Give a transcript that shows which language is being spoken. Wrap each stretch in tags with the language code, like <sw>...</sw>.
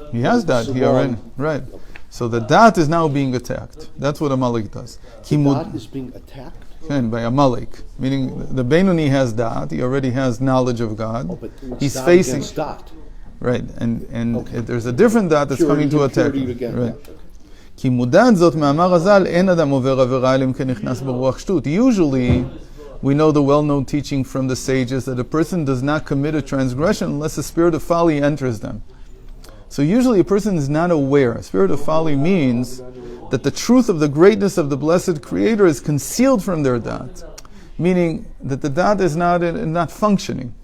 <en>He has dat, he already, right. So the dat is now being attacked. That's what Amalek does. Dat is being attacked? By Amalek, meaning the Beinoni has dat, he already has knowledge of God. Oh, but he's dat facing against dat. Right, and there's a different dat that's coming to attack him. Right.</en> <he>כי מודעת זאת מאמר הזל, אין אדם עובר עבירה אלא אם כן נכנס ברוח שטות.</he> <en>Usually, we know the well-known teaching from the sages that a person does not commit a transgression unless the spirit of folly enters them. So usually a person is not aware. A spirit of folly means that the truth of the greatness of the blessed Creator is concealed from their dat, meaning that the dat is not functioning.</en>